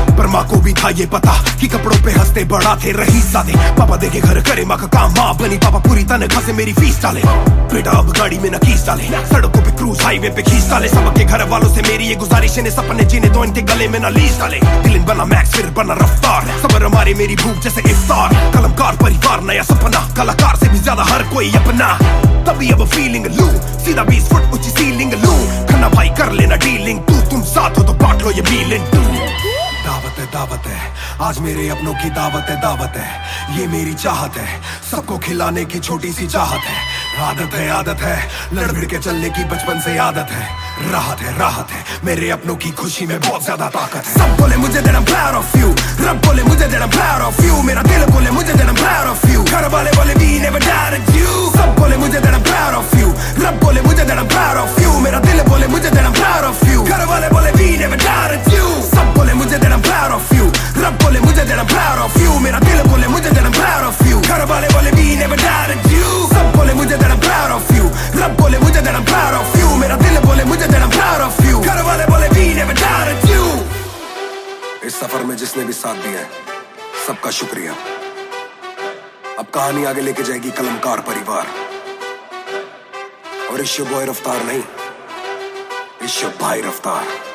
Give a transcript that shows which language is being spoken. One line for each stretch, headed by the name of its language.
Hindi: पर माँ को भी था ये पता कि कपड़ों पे हंसते बड़ा थे रईस सादे, पापा देखे घर करे माँ का काम, माँ बनी पापा पूरी तनख्वाह से मेरी फीस डाले, बेटा अब गाड़ी में नकीस डाले, सड़कों पे क्रूज हाईवे पे खींच डाले, सबके घर वालों से मेरी ये गुजारिश है सपने जीने तो इनके गले में ना लीज डाले, दिल बना मैक्स फिर बना रफ्तार, सबर हमारे मेरी भूख जैसे इफ्तार, कलमकार परिवार नया सपना, कलाकार से भी ज्यादा हर कोई अपना, तभी अब फीलिंग लू, सीधा 20 फुट ऊंची सीलिंग लू, खन्ना भाई कर लेना डीलिंग, तुम साथ हो तो बांट लो ये मीलिंग टू। दावत है आज मेरे अपनों की दावत है, ये मेरी चाहत है, सबको खिलाने की छोटी सी चाहत है, आदत है लड़ भिड़ के चलने की बचपन से आदत है, राहत है मेरे अपनों की खुशी में बहुत ज्यादा ताकत है। सब बोले मुझे
English: that I'm proud of you,
Hindi: रब बोले मुझे that I'm proud of you, मेरा दिल बोले मुझे that I'm proud of you, घर वाले बोले
English: we never doubted you,
Hindi: सब बोले मुझे that I'm proud of you, रब बोले मुझे that I'm proud of you, मेरा दिल बोले मुझे that I'm proud of you, घर वाले बोले we never doubted you, सब बोले मुझे that I'm proud of you, रब बोले मुझे
English: that I'm proud of you,
Hindi: मेरा दिल बोले मुझे that I'm proud of you, घर वाले बोले
English: we never doubted you,
Hindi: सब बोले मुझे that I'm proud of you, रब बोले मुझे that I'm proud of you, मेरा दिल बोले मुझे that I'm proud of you, घर वाले बोले we never doubted you। इस सफर में जिसने भी साथ दिया है सबका शुक्रिया। अब कहानी आगे लेके जाएगी कलमकार परिवार, और इस बॉय रफ्तार नहीं, इस भाई रफ्तार।